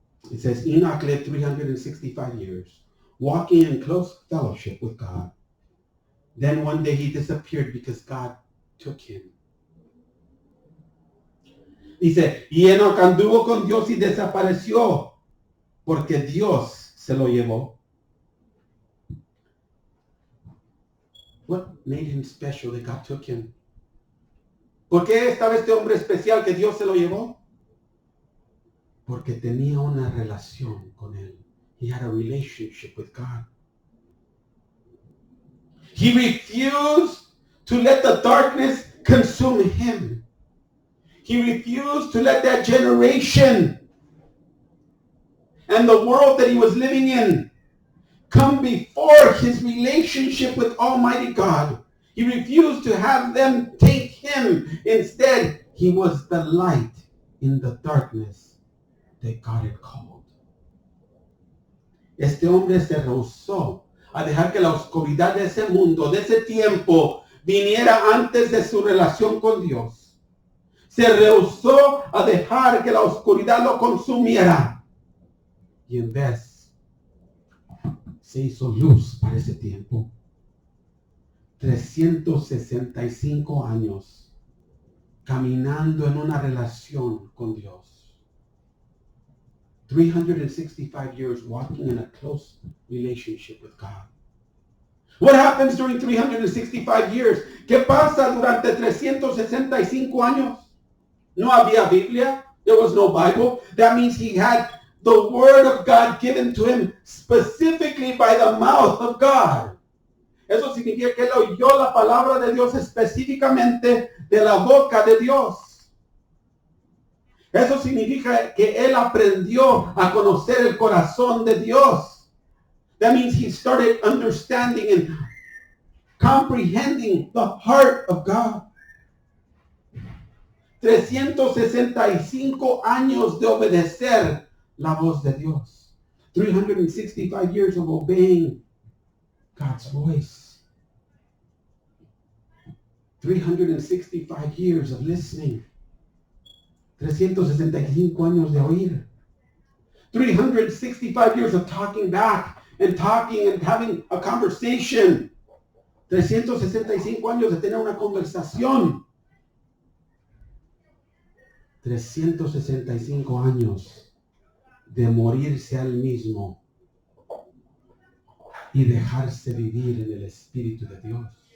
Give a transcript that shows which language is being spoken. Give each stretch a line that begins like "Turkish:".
English: It says, Enoch lived 365 years, walking in close fellowship with God. Then one day he disappeared because God took him.
Spanish: Dice, y Enoch anduvo con Dios y desapareció porque Dios se lo llevó.
English: What made him special that God took him?
Spanish: ¿Por qué estaba este hombre especial que Dios se lo llevó? Porque tenía una relación con él.
English: He had a relationship with God. He refused to let the darkness consume him. He refused to let that generation and the world that he was living in come before his relationship with Almighty God. He refused to have them take him. Instead, he was the light in the darkness that God had called.
Spanish: Este hombre se rehusó a dejar que la oscuridad de ese mundo, de ese tiempo, viniera antes de su relación con Dios. Se rehusó a dejar que la oscuridad lo consumiera. Y en vez, se hizo luz para ese tiempo. 365 años caminando en una relación con Dios.
English: 365 years walking in a close relationship with God. What happens during 365 years?
Spanish: ¿Qué pasa durante 365 años? No había Biblia.
English: There was no Bible. That means he had the word of God given to him specifically by the mouth of God.
Spanish: Eso significa que él oyó la palabra de Dios específicamente de la boca de Dios. Eso significa que él aprendió a conocer el corazón de Dios.
English: That means he started understanding and comprehending the heart of God.
Spanish: 365 años de obedecer la voz de Dios.
English: 365 years of obeying God's voice. 365 years of listening.
Spanish: 365 años de oír.
English: 365 years of talking back and talking and having a conversation.
Spanish: 365 años de tener una conversación. 365 años de morirse al mismo y dejarse vivir en el Espíritu de Dios.